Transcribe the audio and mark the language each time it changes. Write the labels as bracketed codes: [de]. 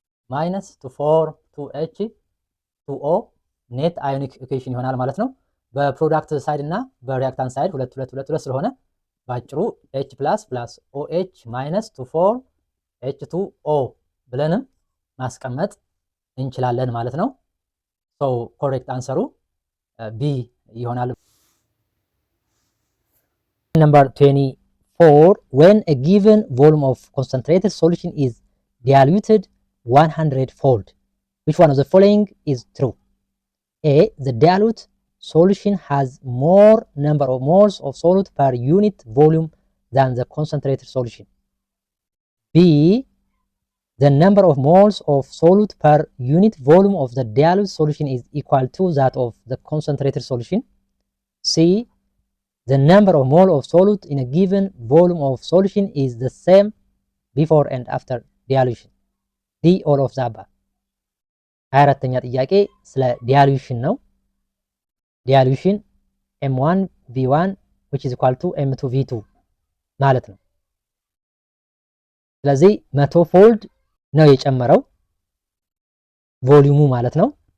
[am] ማይነስ 4 2H2O ኔት አዮኒክ ኢኩዌሽን ይሆናል ማለት ነው። በፕሮዳክት ሳይድ እና በሪያክታንት ሳይድ 2 2 2 2 ስለሆነ ባጭሩ H ፕላስ OH ማይነስ 4 H2O ብለንም ማስቀመጥ እንችላለን ማለት ነው። ሶ ኮሬክት አንሰሩ ቢ ይሆናል። [en] Number 24. When a given volume of concentrated solution is diluted 100-fold, which one of the following is true? A. The dilute solution has more number of moles of solute per unit volume than the concentrated solution. B. The number of moles of solute per unit volume of the dilute solution is equal to that of the concentrated solution. C. The number of mole of solute in a given volume of solution is the same before and after dilution. D. All of the above. [am] 24ኛ ጥያቄ ስለ ዲያሉሽን ነው። ዲያሉሽን M1 V1 [en] which is equal to M2 V2 [am] ማለት ነው። ስለዚህ 100 ፎልድ ነው የጨመረው ቮሊዩሙ ማለት ነው።